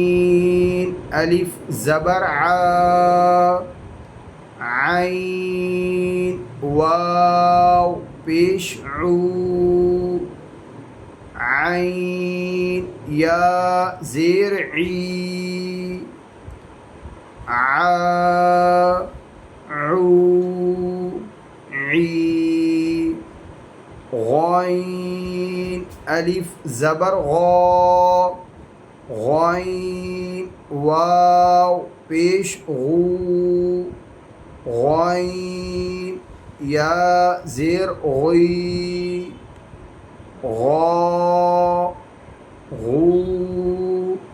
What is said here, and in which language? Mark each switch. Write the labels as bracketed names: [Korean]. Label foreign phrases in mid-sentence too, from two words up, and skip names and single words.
[Urdu] عین الف زبر عا، عین واو پیش عو عین یا زیر عی عا عو عی غین الف زبر غا غین واو پیش غو غین یا زیر غی غا غو